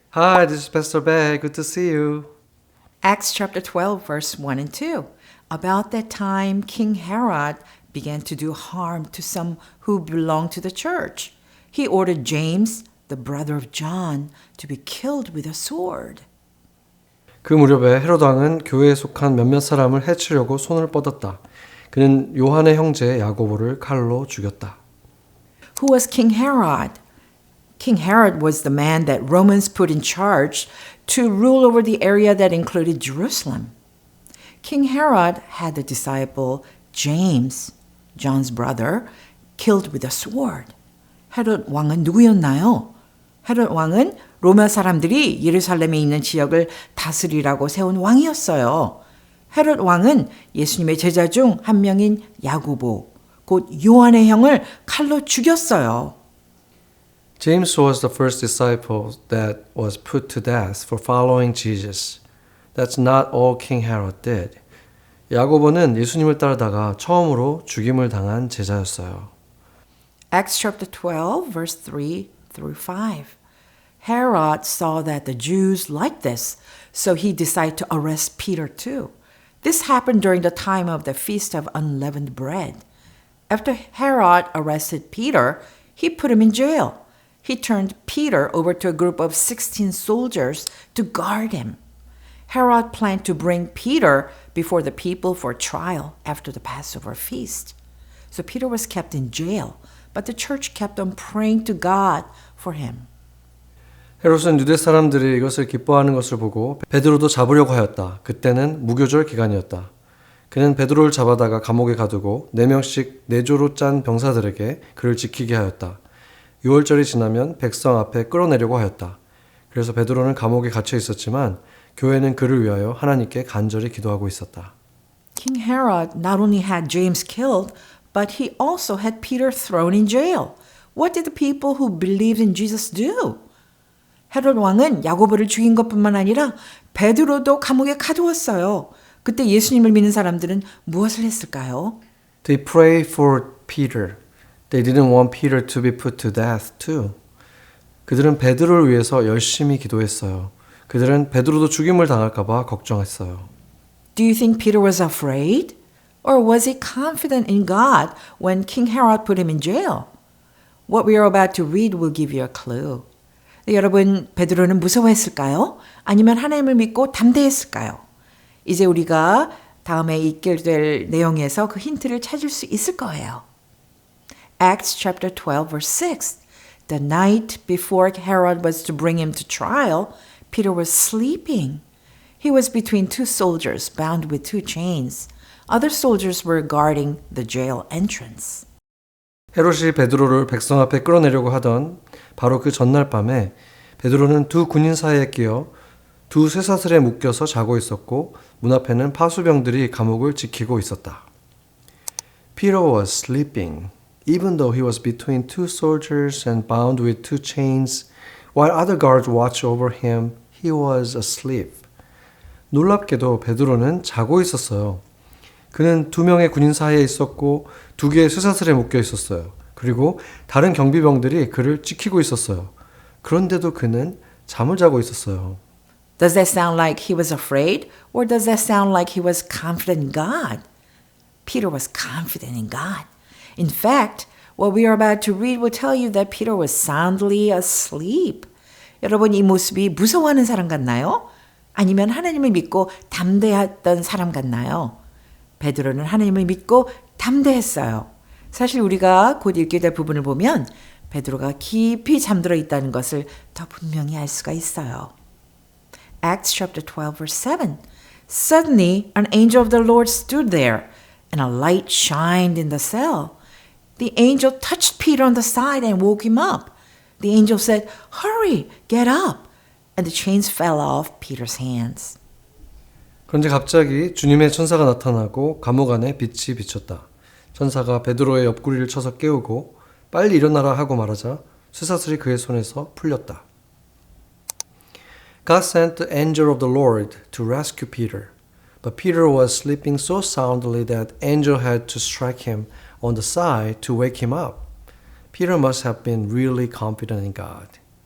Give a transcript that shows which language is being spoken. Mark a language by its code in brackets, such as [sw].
[en] Hi, this is Pastor Bear. Good to see you. Acts chapter 12, verse 1 and 2. About that time, King Herod began to do harm to some who belonged to the church. He ordered James, the brother of John, to be killed with a sword. [ko] 그 무렵에 헤롯 왕은 교회에 속한 몇몇 사람을 해치려고 손을 뻗었다. 그는 요한의 형제 야고보를 칼로 죽였다. [en] Who was King Herod? King Herod was the man that Romans put in charge to rule over the area that included Jerusalem. King Herod had a disciple, James, John's brother, killed with a sword. [ko] 헤롯 왕은 누구였나요? 헤롯 왕은 로마 사람들이 예루살렘에 있는 지역을 다스리라고 세운 왕이었어요. 헤롯 왕은 예수님의 제자 중 한 명인 야고보, 곧 요한의 형을 칼로 죽였어요. [en] James was the first disciple that was put to death for following Jesus. That's not all King Herod did. [ko] 야고보는 예수님을 따르다가 처음으로 죽임을 당한 제자였어요. [en] Acts chapter 12, verse 3 through 5. Herod saw that the Jews liked this, so he decided to arrest Peter too. This happened during the time of the Feast of Unleavened Bread. After Herod arrested Peter, he put him in jail. He turned Peter over to a group of 16 soldiers to guard him. Herod planned to bring Peter before the people for trial after the Passover feast. So Peter was kept in jail, but the church kept on praying to God for him. [ko] 헤롯은 유대 사람들이 이것을 기뻐하는 것을 보고 베드로도 잡으려고 하였다. 그때는 무교절 기간이었다. 그는 베드로를 잡아다가 감옥에 가두고 4명씩 4조로 짠 병사들에게 그를 지키게 하였다. 6월절이 지나면 백성 앞에 끌어내려고 하였다. 그래서 베드로는 감옥에 갇혀 있었지만 교회는 그를 위하여 하나님께 간절히 기도하고 있었다. [en] King Herod not only had James killed, but he also had Peter thrown in jail. What did the people who believed in Jesus do? [ko] 헤롯 왕은 야고보를 죽인 것뿐만 아니라 베드로도 감옥에 가두었어요. 그때 예수님을 믿는 사람들은 무엇을 했을까요? [en] They prayed for Peter. They didn't want Peter to be put to death too. [ko] 그들은 베드로를 위해서 열심히 기도했어요. 그들은 베드로도 죽임을 당할까 봐 걱정했어요. [en] Do you think Peter was afraid? Or was he confident in God when King Herod put him in jail? What we are about to read will give you a clue. [ko] 여러분, 베드로는 무서워했을까요? 아니면 하나님을 믿고 담대했을까요? 이제 우리가 다음에 읽게 될 내용에서 그 힌트를 찾을 수 있을 거예요. [en] Acts chapter 12 verse 6. The night before Herod was to bring him to trial, Peter was sleeping. He was between two soldiers bound with two chains. Other soldiers were guarding the jail entrance. [ko] 헤롯이 베드로를 백성 앞에 끌어내려고 하던 바로 그 전날 밤에 베드로는 두 군인 사이에 끼어 두 쇠사슬에 묶여서 자고 있었고 문 앞에는 파수병들이 감옥을 지키고 있었다. [en] Peter was sleeping. even though he was between two soldiers and bound with two chains, while other guards watched over him, he was asleep. [ko] 놀랍게도 베드로는 자고 있었어요. 그는 두 명의 군인 사이에 있었고 두 개의 쇠사슬에 묶여 있었어요. 그리고 다른 경비병들이 그를 지키고 있었어요. 그런데도 그는 잠을 자고 있었어요. [en] Does that sound like he was afraid, or does that sound like he was confident in God? Peter was confident in God. In fact, what we are about to read will tell you that Peter was soundly asleep. [ko] 여러분, 이 모습이 무서워하는 사람 같나요? 아니면 하나님을 믿고 담대했던 사람 같나요? 베드로는 하나님을 믿고 담대했어요. 사실 우리가 곧 읽게 될 부분을 보면 베드로가 깊이 잠들어 있다는 것을 더 분명히 알 수가 있어요. [en] Acts chapter 12 verse 7. Suddenly an angel of the Lord stood there and a light shined in the cell. The angel touched Peter on the side and woke him up. The angel said, "Hurry, get up." And the chains fell off Peter's hands. [ko] 그런데 갑자기 주님의 천사가 나타나고 감옥 안에 빛이 비쳤다. 천사가 베드로의 옆구리를 쳐서 깨우고 빨리 일어나라 하고 말하자 쇠사슬이 그의 손에서 풀렸다. [en] God sent the angel of the Lord to rescue Peter. But Peter was sleeping so soundly that the angel had to strike him on the side to wake him up. Peter must have been really confident in God.